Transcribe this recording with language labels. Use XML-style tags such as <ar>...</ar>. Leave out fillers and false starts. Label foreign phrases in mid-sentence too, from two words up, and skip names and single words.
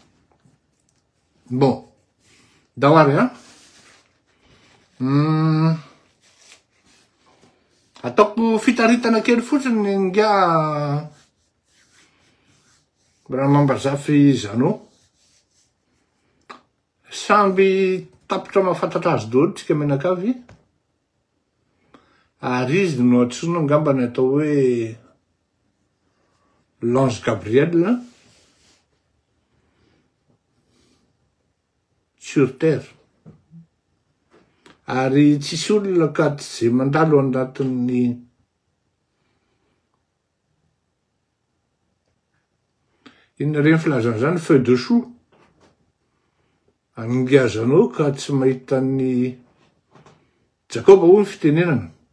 <mg>Bon, dawary ataoko fitaritana kely fotsiny nga Ramambazafy Zanao. Samby tapitra mahafantatra azy daholo tsika menakavy, ary izy no antsoina angambany atao hoe</mg> <fr>l'Ange Gabriel sur terre.</fr> <mg>Ary tsisy olona ka tsy zay mandalo anatin'ny inona reny filazana zany</mg> <fr>feu de chou</fr> <mg>angazanao ka tsy mahita ny Jakoba hoy ny fitenenana.</mg>